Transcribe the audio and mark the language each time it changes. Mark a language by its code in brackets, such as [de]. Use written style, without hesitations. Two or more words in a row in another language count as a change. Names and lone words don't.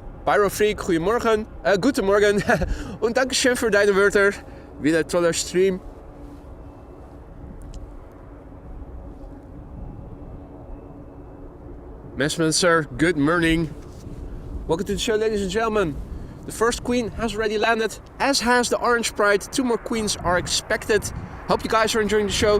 [nl] Pyrofreak, goedemorgen. [de] Guten Morgen. Und Dankeschön für deine Wörter. Wieder toller Stream. Messman, [en] sir, good morning. Welcome to the show, ladies and gentlemen. The first queen has already landed, as has the Orange Pride. 2 more queens are expected. Hope you guys are enjoying the show.